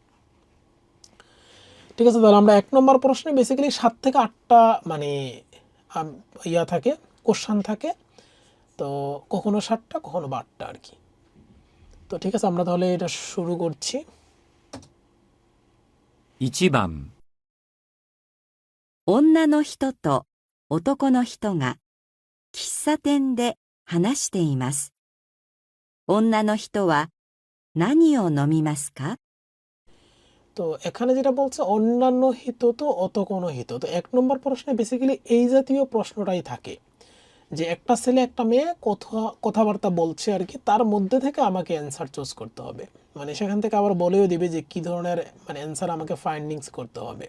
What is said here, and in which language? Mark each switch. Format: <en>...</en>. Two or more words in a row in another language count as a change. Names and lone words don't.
<bn>ঠিক আছে, তাহলে আমরা 1 নম্বর প্রশ্নে বেসিক্যালি 7 থেকে 8টা মানে ইয়া থাকে, কোশ্চান থাকে। তো কখনো 7টা কখনো 8টা আর কি। তো ঠিক আছে, আমরা তাহলে এটা শুরু করছি।</bn> <ja>1 番、女の人と男の人が喫茶店で話しています。女の人は何を飲みますか？</ja> <bn>তো এখানে যেটা বলছে</bn> <ja>女の人と男の人,</ja> <bn>তো 1 নম্বর প্রশ্নে বেসিক্যালি এই জাতীয় প্রশ্নটাই থাকে, যে একটা ছেলে একটা মেয়ে কথাবার্তা বলছে আর কি, তার মধ্যে থেকে আমাকে</bn> <en>answer choose</en> <bn>করতে হবে। মানে সেখান থেকে আবার বলেও দিবে যে কি ধরনের মানে অ্যান্সার আমাকে ফাইন্ডিংস করতে হবে।</bn>